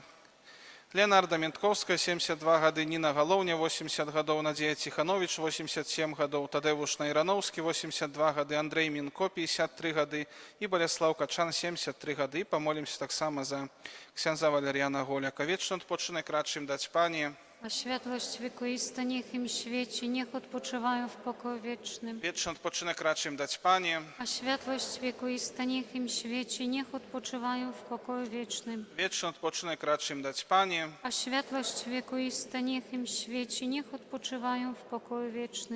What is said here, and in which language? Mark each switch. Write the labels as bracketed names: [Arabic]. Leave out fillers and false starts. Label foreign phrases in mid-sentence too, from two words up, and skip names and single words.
[Belarusian] Леонарда Ментковская, 72 гады, Ніна Галоўня, 80 гадоў, Надзея Ціханович, 87 гадоў, Тадэвуш Найрановскі, 82 гады, Андрэй Мінко, 53 гады і Баляслаў Качан, 73 гады. Памолімся таксама за ксяндза Валер'яна Голяка. Вечны адпочынак рачым даць Пanie. [Polish] A światłość wiekuista niech im świeci, niech odpoczywają w pokoju wiecznym. Wieczny odpoczynek racz im dać, Panie. A światłość wiekuista niech im świeci, niech odpoczywają w pokoju wiecznym. Wieczny odpoczynek racz im dać, Panie. A światłość wiekuista niech im świeci, niech odpoczywają w pokoju wiecznym.